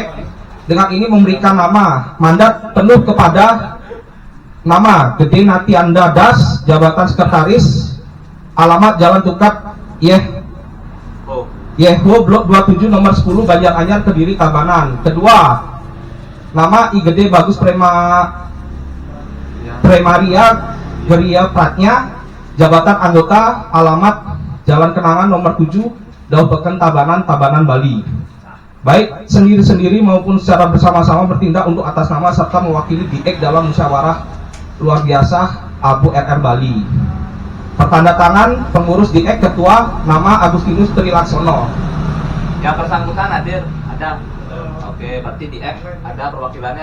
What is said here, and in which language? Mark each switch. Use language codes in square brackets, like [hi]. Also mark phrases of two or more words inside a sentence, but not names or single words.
[id] Dengan ini memberikan nama mandat penuh kepada nama Gede Natianda Das, jabatan sekretaris, alamat Jalan Tukat Yehwo Blok 27 nomor 10 Banjaranyar Kediri Tabanan. Kedua, nama I Gede Bagus Premaria Geria Pratnya, jabatan anggota, alamat Jalan Kenangan nomor 7 Dauh Beken Tabanan, Bali. Baik sendiri-sendiri maupun secara bersama-sama bertindak untuk atas nama serta mewakili DIEK dalam musyawarah luar biasa Abu RR Bali. Pertanda tangan pengurus DIEK ketua nama Agustinus Trilaksono. Yang bersangkutan hadir ada. Oke, berarti DIEK ada perwakilannya.